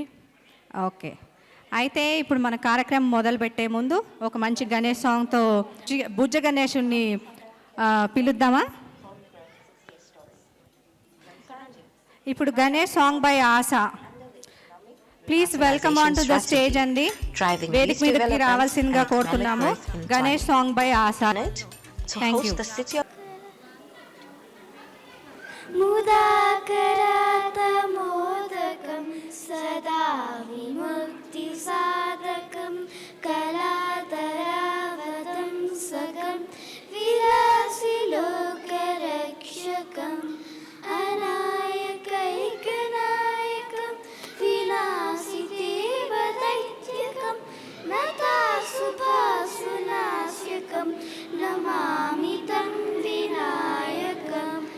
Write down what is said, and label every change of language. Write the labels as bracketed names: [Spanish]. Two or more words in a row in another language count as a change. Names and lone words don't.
[Telugu] ఓకే, అయితే ఇప్పుడు మన కార్యక్రమం మొదలుపెట్టే ముందు ఒక మంచి గణేష్ సాంగ్తో బుజ్జ గణేషుని పిలుద్దామా? ఇప్పుడు గణేష్ [English] song by [Telugu] ఆశా. [English] Please welcome on to the stage అండి. [Telugu] వేదిక మీదకి రావాల్సిందిగా కోరుతున్నాము. గణేష్ [English] song by [Telugu] ఆశా. [English] Thank you. [Sanskrit] मुदाकरातमोदकं सदा विमुक्तिसाधकं कलातरावतं सकं विलासिलोकरक्षकम् अनायकैकनायकं विनाशिदेवदैत्यकं नतासुभासुनाशकं नमामि तं विनायकम्